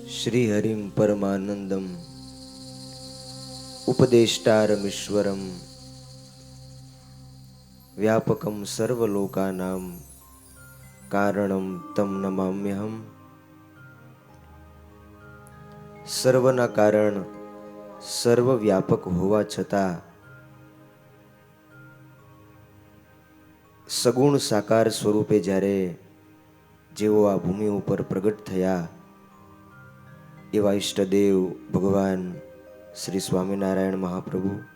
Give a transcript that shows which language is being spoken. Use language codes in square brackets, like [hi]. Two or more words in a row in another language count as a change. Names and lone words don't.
[sa] श्रीहरिं परमानंदम उपदेष्टारमीश्वरं व्यापकं सर्वलोकानां कारणं तम नमाम्यहम्। [gu] સર્વના કારણ સર્વવ્યાપક હોવા છતાં સગુણ સાકાર સ્વરૂપે જ્યારે જેઓ આ ભૂમિ ઉપર પ્રગટ થયા એવા ઈષ્ટદેવ ભગવાન શ્રી સ્વામિનારાયણ મહાપ્રભુ